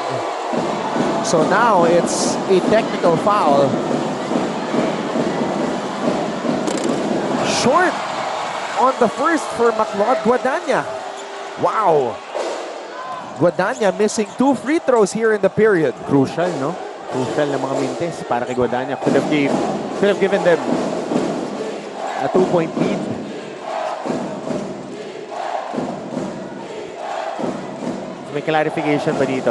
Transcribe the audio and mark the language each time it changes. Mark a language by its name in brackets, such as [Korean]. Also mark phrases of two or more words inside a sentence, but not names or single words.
[English] So now it's a technical foul. Short on the first for Macleod Guadagna. Wow. Guadagna missing 2 free throws here in the period. Crucial, no? [Filipino] Crucial na mga mintes para kay Guadagna. [English] Could have given them a 2-point lead. [Filipino] May clarification ba dito?